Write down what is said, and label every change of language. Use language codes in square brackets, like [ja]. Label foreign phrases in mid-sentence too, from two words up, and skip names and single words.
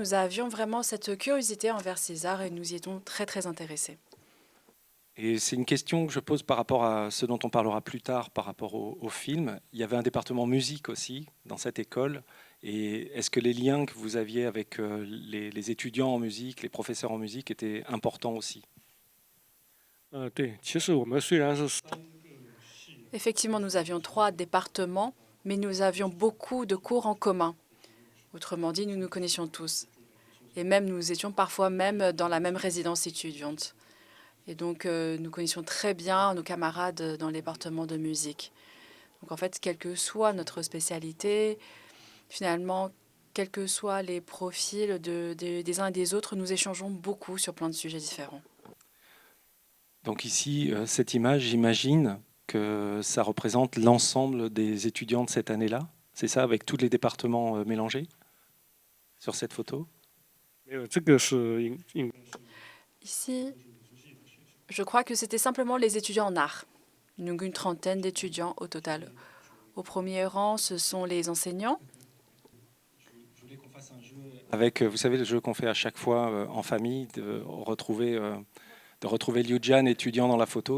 [fr] Nous avions vraiment cette curiosité envers ces arts et nous y étions très, très intéressés. Et c'est une question que je pose par rapport à ce dont on parlera plus tard, par rapport au film. Il y avait un département musique aussi dans cette école. Et est-ce que les liens que vous aviez avec les étudiants en musique, les professeurs en musique étaient importants aussi? [zh] 对，其实我们虽然是 [fr] Effectivement, nous avions 3 départements, mais nous avions beaucoup de cours en commun. Autrement dit, nous nous connaissions tous. Et même, nous étions parfois même dans la même résidence étudiante. Et donc, nous connaissions très bien nos camarades dans le département de musique. Donc, en fait, quelle que soit notre spécialité, finalement, quels que soient les profils des uns et des autres, nous échangeons beaucoup sur plein de sujets différents. Donc ici, cette image, j'imagine que ça représente l'ensemble des étudiants de cette année-là. C'est ça, avec tous les départements mélangés? sur cette photo? [zh] 没有，这个是应 [fr] Ici, je crois que c'était simplement les étudiants en art. Donc une trentaine d'étudiants au total. Au premier rang, ce sont les enseignants. Avec, vous savez, le jeu qu'on fait à chaque fois en famille, de retrouver Liu Jian étudiant dans la photo.